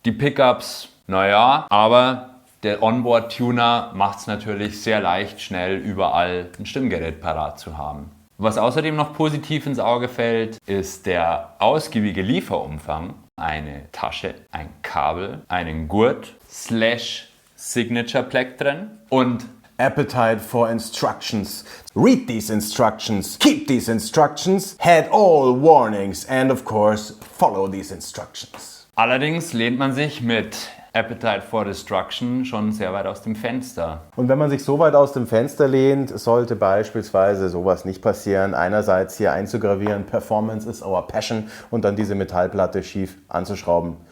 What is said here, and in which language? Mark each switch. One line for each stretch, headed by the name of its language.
German: Die Pickups, naja, aber der Onboard-Tuner macht es natürlich sehr leicht, schnell überall ein Stimmgerät parat zu haben. Was außerdem noch positiv ins Auge fällt, ist der ausgiebige Lieferumfang. Eine Tasche, ein Kabel, einen Gurt, / Signature Plektren und
English: Appetite for instructions. Read these instructions, keep these instructions, head all warnings and of course follow these instructions.
German: Allerdings lehnt man sich mit Appetite for Destruction schon sehr weit aus dem Fenster. Und wenn man sich so weit aus dem Fenster lehnt, sollte beispielsweise sowas nicht passieren. Einerseits hier einzugravieren,
English: Performance is our passion
German: und dann diese Metallplatte schief anzuschrauben.